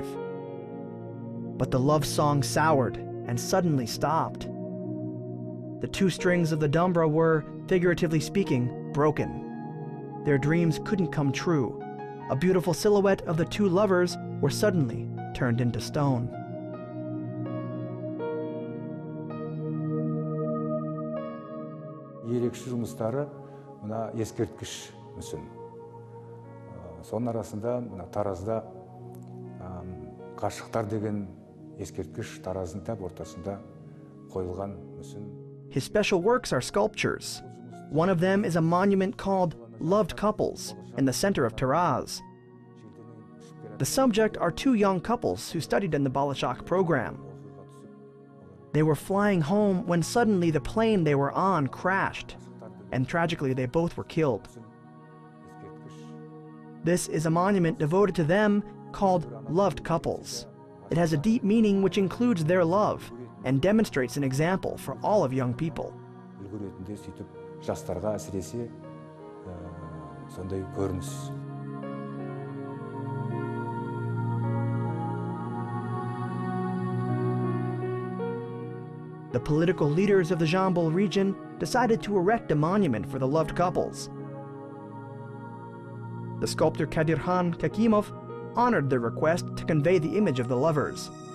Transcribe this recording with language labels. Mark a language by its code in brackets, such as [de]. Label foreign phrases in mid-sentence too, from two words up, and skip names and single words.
[en] But the love song soured and suddenly stopped. The two strings of the dumbra were, figuratively speaking, broken. Their dreams couldn't come true. A beautiful silhouette of the two lovers were suddenly turned into stone. [kk] Ерекше жұмыстары мына ескерткіш мүсін. Соның арасында мына таразда қашықтар деген ескерткіш тараздың тап ортасында қойылған мүсін. [en] His special works are sculptures. One of them is a monument called Loved Couples in the center of Taraz. The subject are two young couples who studied in the Balashak program. They were flying home when suddenly the plane they were on crashed, and tragically they both were killed. This is a monument devoted to them called Loved Couples. It has a deep meaning which includes their love and demonstrates an example for all of young people. [kk] Жастарға әсіресе сондай көрініс. [en] The political leaders of the Jambul region decided to erect a monument for the loved couples. The sculptor Kadirkhan Kakimov honored their request to convey the image of the lovers.